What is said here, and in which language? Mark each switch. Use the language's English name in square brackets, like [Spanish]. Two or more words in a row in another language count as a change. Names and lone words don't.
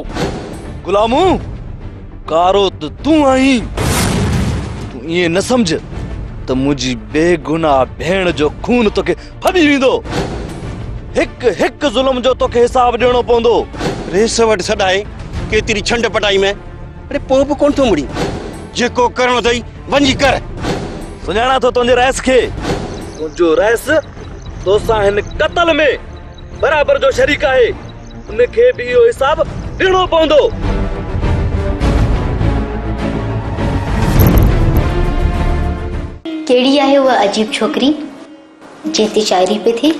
[Sindhi] गुलामू कारो तो तू आई, तू ये न समझ तो मुझी बेगुनाह भेण जो खून तोके फड़ी वेंदो। हिक हिक जुल्म जो तोके हिसाब देणो पवंदो। रेस वट सदाए केतरी छंड पटाई में, अरे पो भी कोन थो मुड़ी, जेको करणो थई वंजी कर। सुञाणा तो तुंहिंजे रैस खे, तुंहिंजो रैस तोसां हिन कत्ल में बराबर जो शरीक आहे, उनखे भी इहो हिसाब ॾियणो पवंदो। कहिड़ी आहे उहा अजीब छोकिरी जंहिं ते शाइरी पे थी?